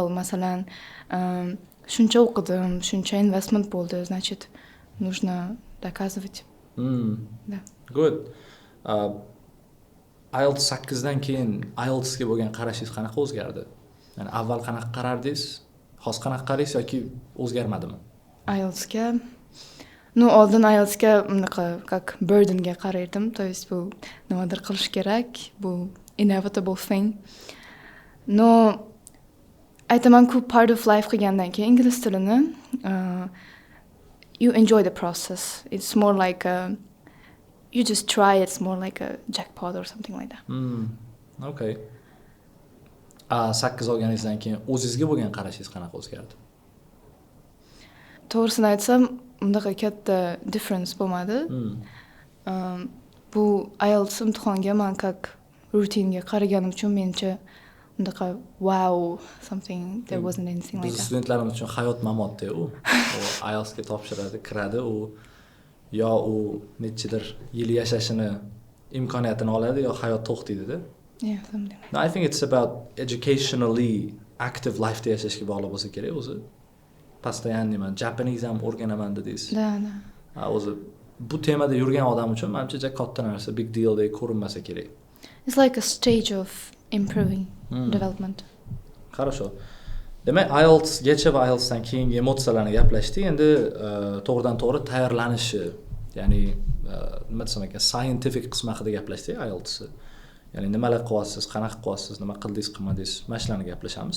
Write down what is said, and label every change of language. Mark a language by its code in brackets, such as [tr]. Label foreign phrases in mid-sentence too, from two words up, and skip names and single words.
[uz] Masalan, shuncha o'qidim, shuncha investment bo'ldi, [ru] значит, нужно доказывать. Да. [en] Good. [uz] IELTS 8dan keyin IELTS'ga bo'lgan qarashingiz qanaqa o'zgardi? Ya'ni avval qanaqa qarardingiz, hozir qanaqa qaraysiz yoki o'zgarmadimi? IELTS'ga oldin IELTS'ga unaqa как burdenga qarardim, [ru] то есть [uz] bu nimadir qilish kerak, bu [en] inevitable thing. [uz] Aytaman-ku, [en] part of life [uz] qilgandan keyin ingliz tilini [en] you enjoy the process. It's more like you just try, it's more like a jackpot or something like that. Okay. [uz] 8 olganingizdan keyin o'zingizga bo'lgan qarashingiz qanaqa o'zgardi? To'g'risini aytsam, undaqa katta difference bo'lmadi. Bu IELTS imtihonga men как rutinga qaraganim uchun mencha undaqa [en] wow something, there wasn't anything like that. [uz] Studentlarimiz uchun hayot mamotda u. IELTS'ga topshiradi, kiradi, u yo u nechidir yil yashashini imkoniyatini oladi yo hayot to'xtaydi-da. [en] Yeah, something. No, I think it's about educationally active life [uz] da yashashga bog'liq bo'lsa kerak o'zi. Постоянно man Japanese ham o'rganaman dedingiz. [ru] Da. [uz] O'zi bu temada yurgan odam uchun menimcha juda katta narsa, [en] big deal [uz] deb ko'rinmasa kerak. [en] It's like a stage of improving development. [ru] Хорошо. [uz] Demak, IELTSgacha va IELTSdan keyingi emotsiyalarni gaplashdik. Endi to'g'ridan to'g'ri tayyorlanishi, ya'ni nima desam ekan, scientific qismi haqida gaplashdik IELTSni. Ya'ni nimalar qilyapsiz, qanaqa qilyapsiz, nima qildingiz, qilmadingiz, mana shularni gaplashamiz.